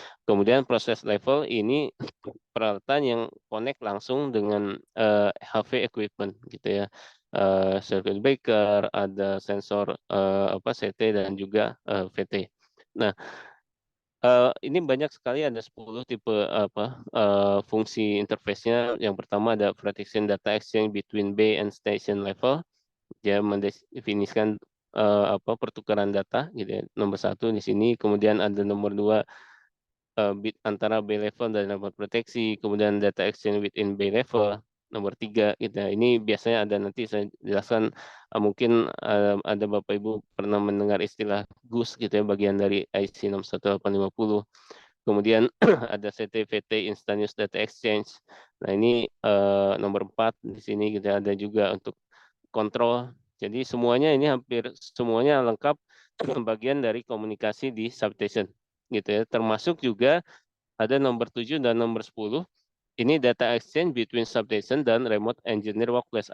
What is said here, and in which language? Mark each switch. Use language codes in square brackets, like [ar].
[id] Kemudian proses level ini peralatan yang connect langsung dengan [en] HV equipment [id] gitu ya. Circuit breaker, ada sensor CT dan juga VT. Nah, ini banyak sekali, ada 10 tipe fungsi interface-nya. Yang pertama ada [en] protection data exchange between bay and station level. [id] Dia mendefinisikan pertukaran data gitu ya, nomor 1 di sini. Kemudian ada nomor 2 bit antara bay level dan level proteksi, kemudian [en] data exchange within bay level, [id] nomor 3 gitu ya. Ini biasanya ada, nanti saya jelaskan, mungkin ada Bapak Ibu pernah mendengar istilah GUS gitu ya, bagian dari IC 61850. Kemudian ada CTVT Instantaneous Data Exchange. Nah, ini nomor 4 di sini gitu ya. Ada juga untuk kontrol. Jadi semuanya ini hampir semuanya lengkap bagian dari komunikasi di substation gitu ya. Termasuk juga ada nomor 7 dan nomor 10. Ini [en] data exchange between substation [id] dan [en] remote engineer workplace.